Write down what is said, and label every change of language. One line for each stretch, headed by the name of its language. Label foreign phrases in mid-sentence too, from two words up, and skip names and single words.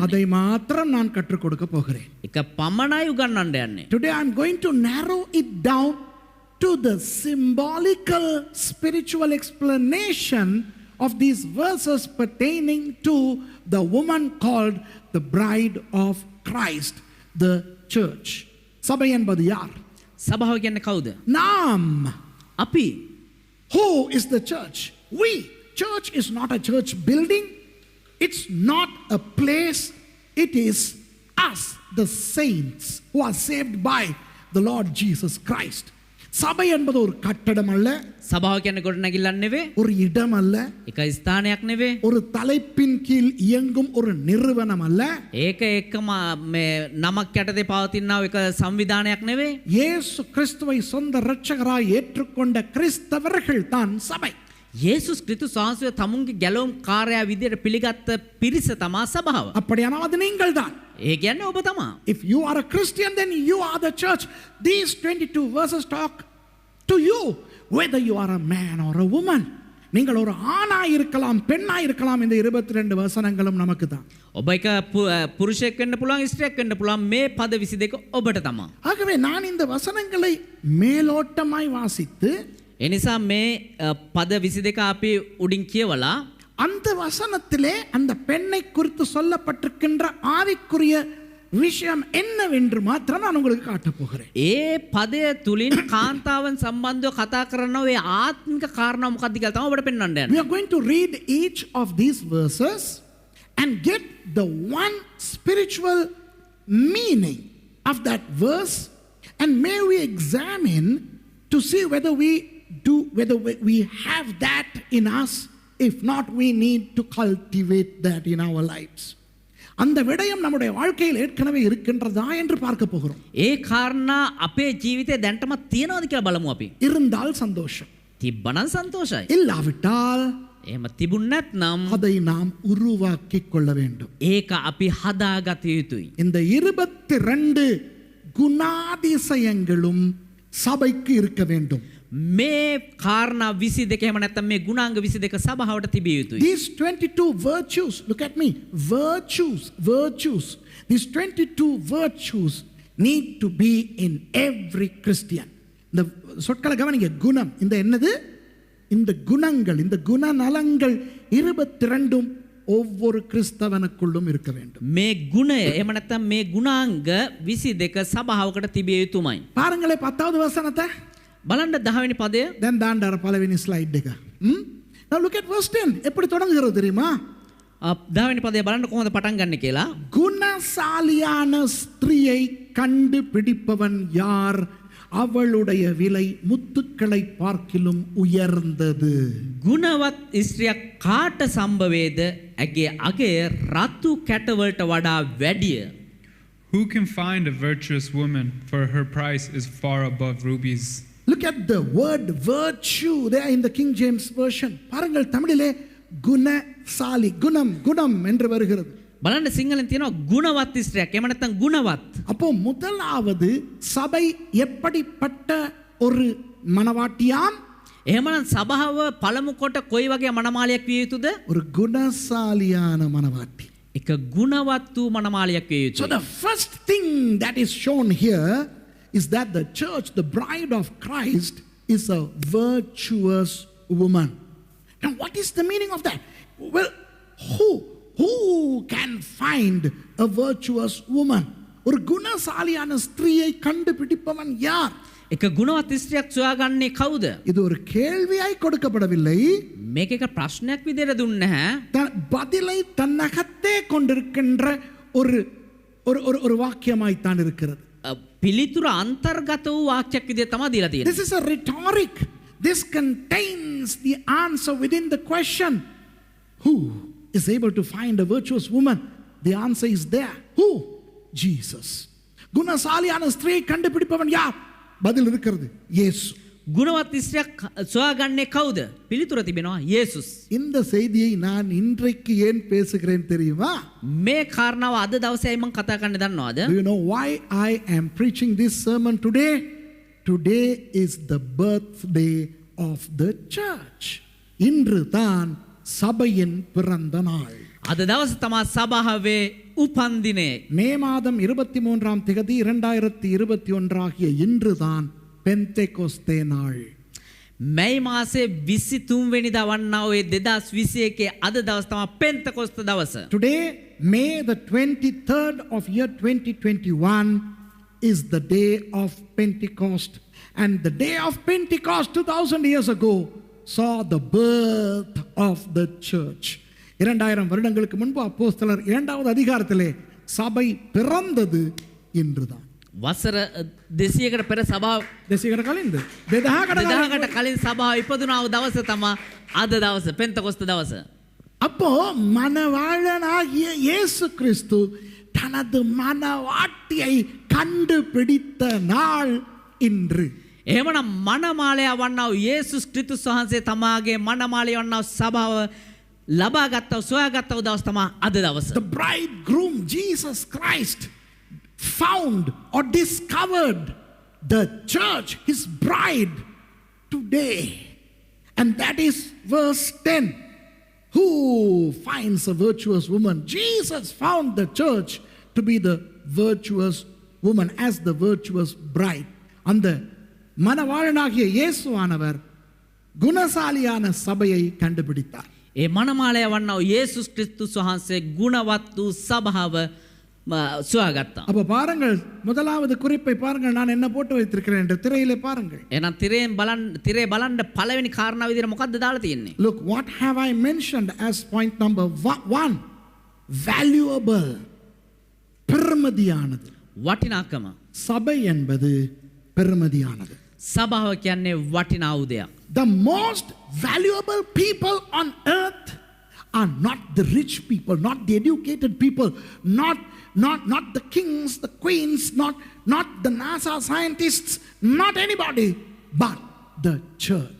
Tamil: அதை மாத்திரம் நான் கற்றுக் கொடுக்க போகிறேன்.
Sinhala: එක පමණයි උගන්වන්න යන්නේ.
English: Today I am going to narrow it down to the symbolical spiritual explanation of these verses pertaining to the woman called the bride of Christ, the church.
Tamil: சபை என்பது யார்?
Sinhala: සභාව කියන්නේ කවුද?
Tamil: நாம்.
Sinhala: අපි.
English: Who is the church? We. Church is not a church building. It's not a place. It is us, the saints who are saved by the Lord Jesus Christ.
Tamil: சபை என்பது ஒரு கட்டடம் அல்ல.
Sinhala: සභාව කියන්නේ ගොඩනැගිල්ලක් නෙවෙයි.
Tamil: ஒரு இடம் அல்ல.
Sinhala: එක ස්ථානයක් නෙවෙයි.
Tamil: ஒரு தலைப்பின் கீழ் இயங்கும் ஒரு நிறுவனம் அல்ல.
Sinhala: ඒක එක්කම මේ නමක් යටතේ පවතිනා එක සංවිධානයක් නෙවෙයි.
Tamil: இயேசு கிறிஸ்துவை சொந்த இரட்சகராய் ஏற்றுக்கொண்ட கிறிஸ்தவர்கள் தான் சபை.
Sinhala: යේසුස් ක්‍රිස්තුස් වහන්සේ තමුන්ගේ ගැලවුම් කාර්යය විදියට පිළිගත්ත පිරිස තමා සභාව.
Tamil: அப்படியானால் அது நீங்கள் தான்.
Sinhala: ඒ කියන්නේ ඔබ තමා.
English: If you are a Christian, then you are the church. These 22 verses talk to you, whether you are a man or a woman.
Tamil: நீங்கள் ஒரு ஆணாய் இருக்கலாம், பெண்ணாய் இருக்கலாம். இந்த 22 வசனங்களும் நமக்கு தான்.
Sinhala: ඔබ එක පුරුෂයෙක් වෙන්න පුළුවන්, ස්ත්‍රියක් වෙන්න පුළුවන්. මේ පද 22 ඔබට තමා.
Tamil: ஆகவே நான் இந்த வசனங்களை மேலோட்டமாய் வாசித்து,
Sinhala: එනිසා මේ පද 22 අපි උඩින් කියවලා
Tamil: அந்த வசனத்திலே அந்த பெண்ணை குறித்து சொல்லப்பட்டிருக்கின்ற ஆவிக்குரிய விஷயம் என்னவென்று மாத்திரம் நான் உங்களுக்கு காட்டப் போகிறேன்.
Sinhala: ඒ පදය තුලින් කාන්තාවන් සම්බන්ධව කතා කරන ඔය ආත්මික කාරණා මොකක්ද කියලා තමයි ඔබට පෙන්වන්න යන්නේ.
English: We are going to read each of these verses and get the one spiritual meaning of that verse, and may we examine to see whether we have that in us. If not, we need to cultivate that in our lives.
Tamil: அந்த விடயம் நம்முடைய வாழ்க்கையில் ஏற்கனவே இருக்கின்றதா என்று பார்க்க போகிறோம்.
Sinhala: ඒ කාරණා අපේ ජීවිතේ දැන්ටම තියනවාද කියලා බලමු අපි.
Tamil: இருந்தால் சந்தோஷம்.
Sinhala: තිබ්බනම් සන්තෝෂයි.
Tamil: இல்லாவிட்டால்
Sinhala: එහෙම තිබුණ නැත්නම්
Tamil: அதை நாம் உருவாக்கிக் கொள்ள வேண்டும்.
Sinhala: ඒක අපි හදාගත යුතුයි.
Tamil: இந்த 22 குணாதிசயங்களும் சபைக்கு இருக்க வேண்டும்.
Sinhala: මේ කාරණා 22 එහෙම නැත්නම් මේ ගුණාංග 22 සභාවට තිබිය යුතුයි.
English: These 22 virtues, look at me, virtues. These 22 virtues need to be in every Christian.
Tamil: இந்த சொற்களை கவனிங்க. குணம், இந்த என்னது? இந்த குணங்கள், இந்த குணநலங்கள் 22 ஒவ்வொரு கிறிஸ்தவனுக்குள்ளும் இருக்க வேண்டும்.
Sinhala: මේ ගුණය එහෙම නැත්නම් මේ ගුණාංග 22 සභාවකට තිබිය යුතුමයි.
Tamil: பாருங்களே 10வது வசனத்தை.
Sinhala: බලන්න 10 වෙනි පදය.
English: then தாண்டார பலவினி ஸ்லைட் එක. Now look at verse 10.
Tamil: எப்படி தொடங்குகிறது தெரியுமா?
Sinhala: 10 වෙනි පදය බලන්න කොහොමද පටන් ගන්න කියලා.
Tamil: குணசாலியான ஸ்திரியை கண்டுபிடிப்பவன் யார்? அவளுடைய விலை முத்துக்களை பார்க்கிலும் உயர்ந்தது.
Sinhala: ගුණවත් ස්ත්‍රියක් කාට සම්භවේද? ඇගේ අගය රතු කැටවලට වඩා වැඩිය.
English: Who can find a virtuous woman, for her price is far above rubies? Look at the word virtue there in the King James version.
Tamil: பாருங்கள், தமிழிலே குணசாலி, குணம் என்று வருகிறது.
Sinhala: බලන්න සිංහලෙන් තියෙනවා ගුණවත් ස්ත්‍රියක්. එහෙම නැත්නම් ගුණවත්.
Tamil: அப்போ முதலாவது சபை எப்படிப்பட்ட ஒரு மணவாட்டியாம்?
Sinhala: එහෙමනම් සභාව පළමු කොට කොයි වගේ මනමාලියක් විය යුතුද?
Tamil: ஒரு குணசாலியான மணவாட்டி.
Sinhala: එක ගුණවත් වූ මනමාලියක් විය
English: So
Sinhala: යුතුයි.
English: the first thing that is shown here is that the church, the bride of Christ, is a virtuous woman. Now what is the meaning of that? Well, who can find a virtuous woman?
Tamil: ஒரு குணசாலியான ஸ்திரியை கண்டுபிடிப்பவன் யார்?
Sinhala: එක ගුණවත් ස්ත්‍රියක් සොයාගන්නේ කවුද?
Tamil: இது ஒரு கேள்வியாய் கொடுக்கப்படவில்லை.
Sinhala: මේක එක ප්‍රශ්නයක් විදිහට දුන්නේ නැහැ.
Tamil: பதிலை தன்னகத்தே கொண்டிருக்கின்ற ஒரு வாக்கியமாய் தான் இருக்கிறது.
Sinhala: පිළිතුර අන්තර්ගත වූ වාක්‍යයක් විදිහට තමයි දීලා තියෙන්නේ.
English: This is a rhetoric. This contains the answer within the question. Who is able to find a virtuous woman? The answer is there. Who? Jesus.
Tamil: குணசாலியான ஸ்திரியை கண்டுபிடிப்பவன் யார்? பதில் இருக்கிறது. இயேசு.
Sinhala: ගුණවත් ස්ත්‍රියක් සොයාගන්නේ කවුද? පිළිතුර තිබෙනවා යේසුස්.
Tamil: இந்த செய்தியை நான் இன்றைக்கு ஏன் பேசுகிறேன் தெரியுமா?
Sinhala: මේ කාරණාව අද දවසේ මම කතා කරන්න දන්නවද?
English: Do you know why I am preaching this sermon today? Today is the birthday of the church.
Tamil: இன்று தான் சபையின் பிறந்த நாள்.
Sinhala: අද දවස තමා සභාවේ උපන්දිනය.
Tamil: மே மாதம் 23ஆம் தேதி 2021 ஆகிய இன்று தான் பெந்தெகோஸ்தே நாள்.
Sinhala: මැයි මාසේ 23 වෙනිදා වන්නා ඔය 2021 අද දවස තමයි පෙන්තකොස්ත දවස.
English: Today, May the 23rd of year 2021 is the day of Pentecost. And the day of Pentecost 2000 years ago saw the birth of the church.
Tamil: 2000 வருடங்களுக்கு முன்பு அப்போஸ்தலர் 2வது அதிகாரத்திலே சபை பிறந்தது இன்றுதான்.
Sinhala: වසර 200කට පෙර සභාව 200කට කලින්ද 2000කට කලින් සභාව ඉපදුනා වූ දවස තමයි අද දවස පෙන්තකොස්ත දවස.
Tamil: அப்போ மணவாளனாகிய இயேசு கிறிஸ்து தனது மணவாட்டியை கண்டுபிடித்த நாள் இன்று.
Sinhala: එහෙමනම් මනමාලයා වන්නා වූ යේසුස් ක්‍රිස්තුස් වහන්සේ තමාගේ මනමාලය වන්නා වූ සභාව ලබාගත්තා සොයාගත්තා දවස තමයි අද දවස.
English: The bridegroom Jesus Christ found or discovered the church, his bride, today. And that is verse 10. Who finds a virtuous woman? Jesus found the church to be the virtuous woman as the virtuous bride.
Tamil: அந்த மணவாளனாகிய இயேசுவானவர் குணசாலியான சபையை கண்டுபிடித்தார்.
Sinhala: ඒ මනමාලය වන්නා වූ යේසුස් ක්‍රිස්තුස් වහන්සේ ගුණවත් වූ සභාව සොයාගත්තා.
Tamil: அப்ப பாருங்கள், முதலாவது குறிப்பை பாருங்கள், நான் என்ன போட்டு வைத்திருக்கிறேன் என்று திரையிலே பாருங்கள்.
Sinhala: එහෙනම් තිරේ බලන්න පළවෙනි කාරණාව විදිහට මොකද්ද දාලා තියෙන්නේ?
English: Look, what have I mentioned as point number 1? Valuable.
Tamil: பெருமதியானது.
Sinhala: වටිනාකම.
Tamil: சபை என்பது பெருமதியானது.
Sinhala: සභාව කියන්නේ වටිනා වූ දෙයක්.
English: The most valuable people on earth are not the rich people, not the educated people, not the kings, the queens, not the NASA scientists, not anybody, but the church.